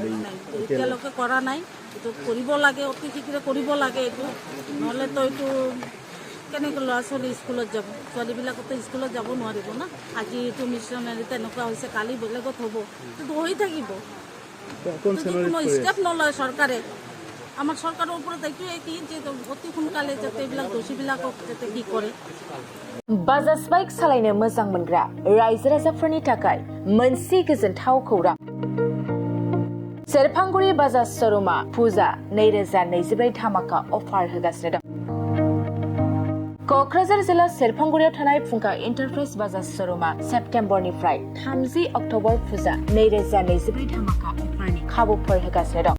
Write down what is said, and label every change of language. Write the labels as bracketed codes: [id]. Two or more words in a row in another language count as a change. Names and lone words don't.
[as] এতিয়ালৈকে কৰা নাই, এইটো কৰিব লাগে, অতি শীঘ্ৰে কৰিব লাগে এইটো, নহ'লেতো এইটো কেনেকৈ ল'ৰা ছোৱালী স্কুলত যাব? ছোৱালীবিলাকতো স্কুলত যাব নোৱাৰিব না। আজি এইটো মিছনাৰীত এনেকুৱা হৈছে, কালি বেলেগত হ'ব, এইটো হৈ থাকিব। কোনো ষ্টেপ নলয় চৰকাৰে। আমাৰ চৰকাৰৰ ওপৰত এইটোৱে কি যে অতি সোনকালে যাতে এইবিলাক দোষীবিলাকক যাতে কি কৰে। [brx] बाजाज बाइक सालायनो मोजां मोनग्रा रायजो राजाफोरनि थाखाय मोनसे गोजोनथाव खौरां। सेरफांगुरि बाजाज श'रुमा फुजा 2024 धामाका अफार होगासिनो दं। क'क्राझार जिल्ला सेरफांगुरियाव थानाय फुंखा एन्टारप्राइज बाजाज श'रुमा सेप्तेम्बरनिफ्राय 30 अक्ट'बर फुजा 2024 धामाका अफारनि खाबुफोर होगासिनो दं।